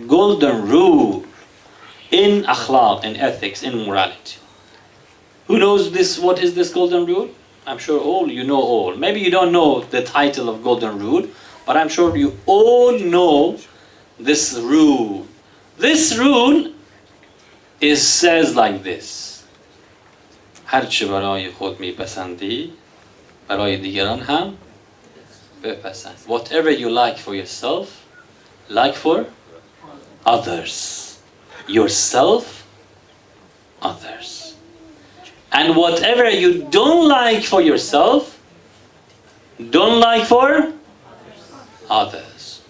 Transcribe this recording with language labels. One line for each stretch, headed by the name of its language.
English: Golden rule in akhlaq, in ethics, in morality. Who knows this? What is this golden rule? I'm sure all you know all. Maybe you don't know the title of golden rule, but I'm sure you all know this rule. This rule says like this:
Persian: هر چه برای خود میپسندی برای دیگران هم بپسند.
English: Whatever you like for yourself, like for others. Yourself, others. And whatever you don't like for yourself, don't like for others.